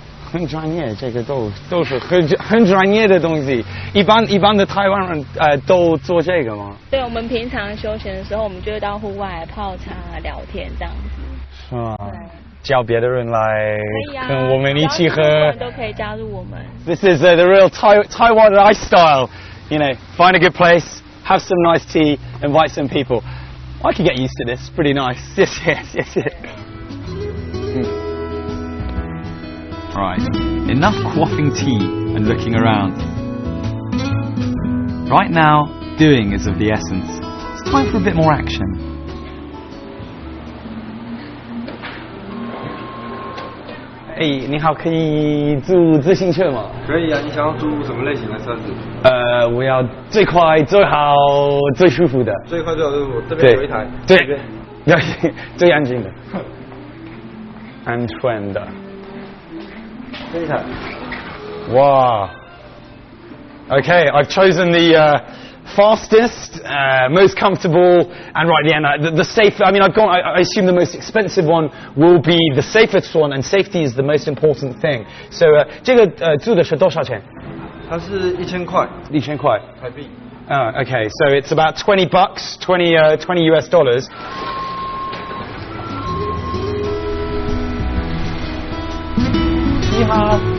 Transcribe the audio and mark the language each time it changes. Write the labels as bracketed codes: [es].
[zh] 很专业，这个都是很专业的东西。一般的台湾人都做这个吗？对，我们平常休闲的时候，我们就会到户外泡茶、聊天这样子。是吗？叫别的人来跟我们一起喝。都可以加入我们。 [en] This is the real Taiwan lifestyle. You know, find a good place, have some nice tea, invite some people. I could get used to this. Pretty nice. Yes. Right, enough quaffing tea and looking around. Right now, doing is of the essence. It's time for a bit more action. [zh] Hey, 你好，可以租自行车吗？可以啊，你想要租什么类型的车子？我要最快、最好、最舒服的。最快最好就是我这边有一台，对，最安静的，安全的。这一台。 [en] Wow. Okay, I've chosen the fastest, most comfortable, and right, the safe. I mean, I assume the most expensive one will be the safest one, and safety is the most important thing. [zh] So, 这个租的是多少钱？它是1000块，1000块台币。 [en] Okay, so it's about $20, 20 US dollars. [zh] 你好。